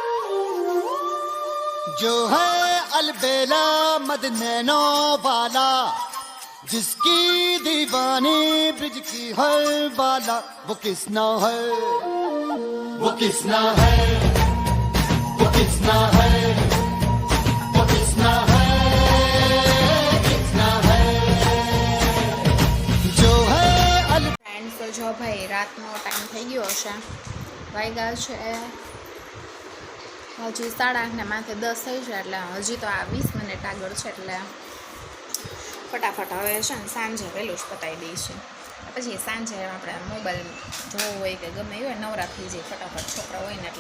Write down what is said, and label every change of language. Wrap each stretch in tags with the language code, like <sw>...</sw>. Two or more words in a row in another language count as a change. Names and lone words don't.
<hi>जो है अलबेला मद नैनो वाला, जिसकी दीवानी ब्रिज की हर वाला, वो किसना है, वो किसना है, वो किसना है, वो किसना है, किसना है। जो है अल</hi> <gu>ફ્રેન્ડ્સ તો જો ભાઈ રાતનો ટાઈમ થઈ ગયો હશે, વાગ્યા છે હજી 8:30 માથે 10 થઈ છે, એટલે હજી તો આ 20 મિનિટ આગળ છે, એટલે ફટાફટ હવે છે ને સાંજે વહેલું જ પતાવી દઈશું. પછી સાંજે આપણે મોબાઈલ જોવો હોય કે ગમે એ હોય નવરા થઈ જાય ફટાફટ, છોકરા હોય ને એટલે.</gu>